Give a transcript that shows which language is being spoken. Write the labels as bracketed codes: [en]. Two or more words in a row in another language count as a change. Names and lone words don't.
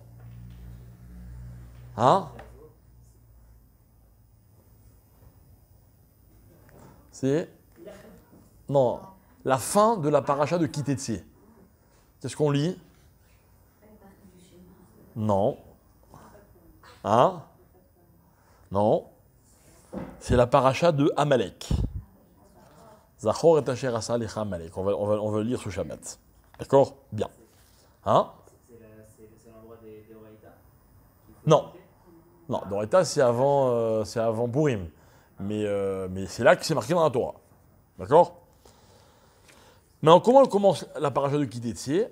[fr] Hein ? C'est... Non, la fin de la paracha de Kitetsé. Qu'est-ce qu'on lit ? Non. Hein ? Non. C'est la paracha de Amalek. [he] זכור את אשר עשה לך עמלק. [fr] On va le lire sous Shabbat. D'accord ? Bien. Hein ? C'est l'endroit des Oraïta ? Non. Non, Doraita, c'est avant Purim. Mais c'est là que c'est marqué dans la Torah. D'accord ? Mais comment elle commence la paracha de Kitetsé ?